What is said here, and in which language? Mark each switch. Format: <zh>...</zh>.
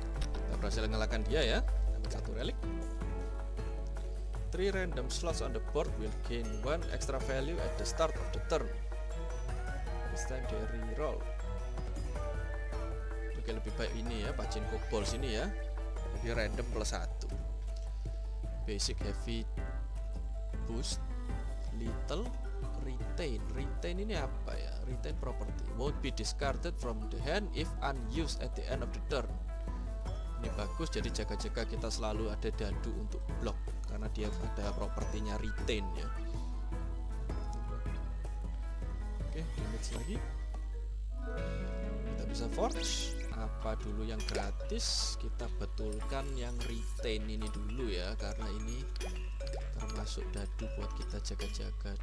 <id>Kita berhasil mengalahkan dia ya, dapat 1 relik.</id> <en>3 random slots on the board will gain 1 extra value at the start of the turn. This time they reroll.</en> <id>Oke, lebih baik ini ya, pachinko balls ini ya. Jadi</id> <en>random plus 1. Basic heavy boost, little retain.</en> <id>Retain ini apa ya?</id> <en>Retain property won't be discarded from the hand if unused at the end of the turn.</en> <id>Ini bagus, jadi jaga-jaga kita selalu ada dadu untuk block karena dia ada propertinya retain ya. Oke, damage lagi. Kita bisa forge. Apa dulu yang gratis? Kita betulkan yang retain ini dulu ya, karena ini termasuk dadu buat kita jaga-jaga.</id>